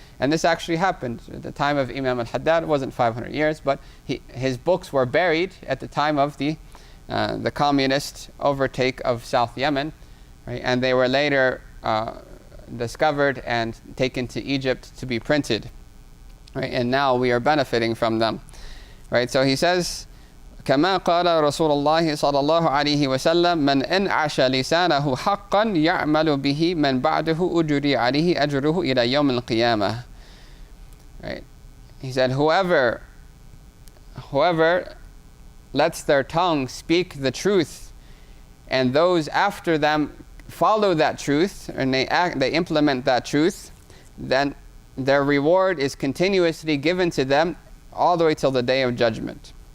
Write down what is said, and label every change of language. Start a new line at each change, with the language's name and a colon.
English: And this actually happened at the time of Imam al-Haddad. It wasn't 500 years, but his books were buried at the time of the communist overtake of South Yemen, right? And they were later discovered and taken to Egypt to be printed, right? And now we are benefiting from them, right? So he says,
Arabic: كما قال رسول الله صلى الله عليه وسلم من أنعش لسانه حقا يعمل به من بعده أجري عليه أجره إلى يوم القيامة.
English: Right? He said, whoever lets their tongue speak the truth, and those after them follow that truth, and they implement that truth, then their reward is continuously given to them all the way till the Day of Judgment.